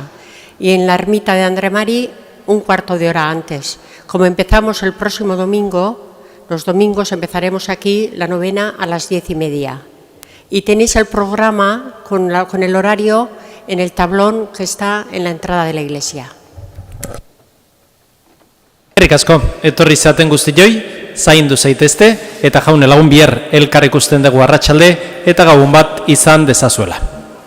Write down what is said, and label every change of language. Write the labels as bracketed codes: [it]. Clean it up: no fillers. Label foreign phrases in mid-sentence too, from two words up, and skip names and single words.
[es] Y en la ermita de Andre Mari, un cuarto de hora antes. Como empezamos el próximo domingo, los domingos empezaremos aquí la novena a las 10:30. Y tenéis el programa con el horario en el tablón que está en la entrada de la iglesia. [eu] Eskerrik asko, etorri zaten guztioi, zaindu zaitezte, eta jaune lagun bihar elkar ikusten dugu arratsalde eta gabon bat izan dezazuela.